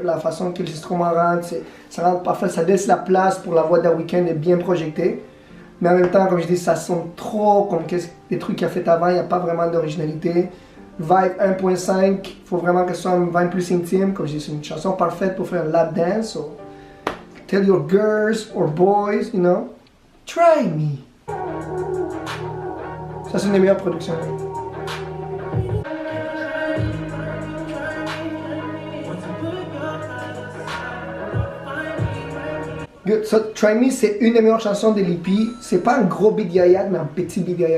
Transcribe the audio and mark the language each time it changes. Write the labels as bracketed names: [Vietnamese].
[French] La façon que les instruments rentrent, ça rentre parfait, ça laisse la place pour la voix de The Weeknd est bien projetée. Mais en même temps, comme je dis, ça sonne trop comme des trucs qu'il a fait avant, il n'y a pas vraiment d'originalité. Vibe 1.5, il faut vraiment que ce soit une vibe plus intime. Comme je dis, c'est une chanson parfaite pour faire un lap dance. [English] So, tell your girls or boys, you know, try me. [French] Ça, c'est une des meilleures productions. [English] Good. So, [French] Try Me, c'est une des meilleures chansons de l'EP. C'est pas un gros big yaya, mais un petit big yaya.